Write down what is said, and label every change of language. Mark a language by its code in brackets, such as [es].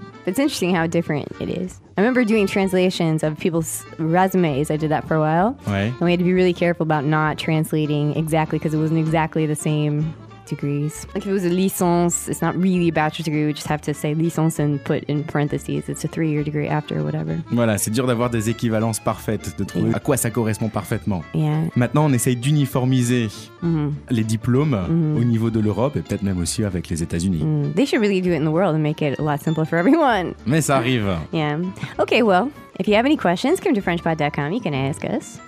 [en] It's interesting how different it is. I remember doing translations of people's resumes. I did that for a while. [fr] Oui. [en] And we had to be really careful about not translating exactly because it wasn't exactly the same degrees. Like if it was a licence, it's not really a bachelor's degree, we just have to say licence and put in parentheses, it's a 3-year degree after or whatever. [fr] Voilà, c'est dur d'avoir des équivalences parfaites, de trouver à quoi ça correspond parfaitement. [en] Yeah. [fr] Maintenant, on essaye d'uniformiser les diplômes au niveau de l'Europe et peut-être même aussi avec les États-Unis. [en] They should really do it in the world and make it a lot simpler for everyone. [fr] Mais ça arrive. [en] Yeah. Okay, well, if you have any questions, come to frenchpod.com, you can ask us.